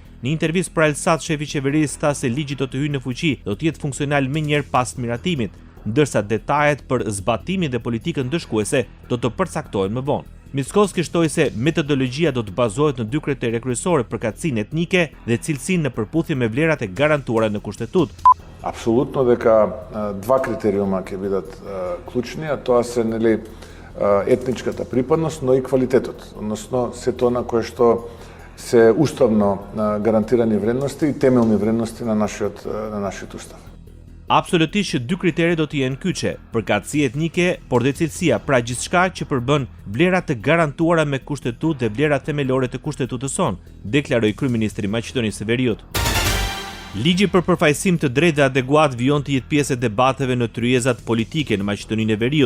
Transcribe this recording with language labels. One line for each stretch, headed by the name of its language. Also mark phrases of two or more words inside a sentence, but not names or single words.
Albanian: Në intervistë për Alsat, shefi i qeverisë tha se ligji do të hyjë në fuqi, do të jetë funksional menjëherë pas miratimit, ndërsa detajet për zbatimin dhe politikën ndëshkuese do të përcaktohen më vonë. Mickoski shtoi se metodologjia do të bazohet në dy kritere kryesore: përkatësinë etnike dhe cilësinë në përputhje me vlerat e garantuara në kushtetutë.
Macedonian: Apsolutno дека два критериума ќе бидат клучни, а тоа се етничката припадност, но и квалитетот, односно сето на кое што се уставно гарантирани вредности и темелни вредности на нашиот устав.
Albanian: Absolutisht që dy kriteri do të jenë kyçe, përkatësi etnike, por dhe cilësia, pra gjithçka që përbën vlera të garantuara me kushtetutë dhe vlera themelore të kushtetutës sonë, deklaroi kryeministri i Maqedonisë së Veriut. Ligji për përfaqësim të drejtë dhe adekuat vijon të jetë pjesë e debateve në tryezat politike në Maqedoninë e Veriut.